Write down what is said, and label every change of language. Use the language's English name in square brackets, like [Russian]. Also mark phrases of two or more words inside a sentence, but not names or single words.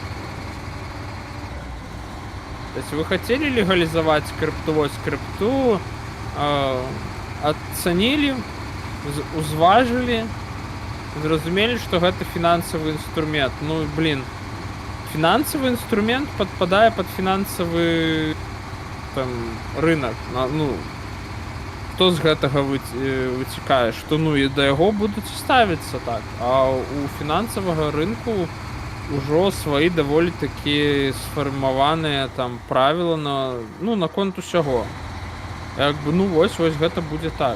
[Russian] То есть вы хотели легализовать крипту, оценили, [Belarusian] узважили, зрозумели, [Russian] что это финансовый инструмент. Ну, блин, финансовый инструмент подпадает под финансовый там, рынок. [Belarusian] Ну, хто з гэтага вытекае, што ну і да яго будуць ставіцца так, а у фінансавага рынку ўжо свае даволі такі сфармаваныя там правілы на, ну, наконт усяго. Як бы, ну вось гэта будзе так.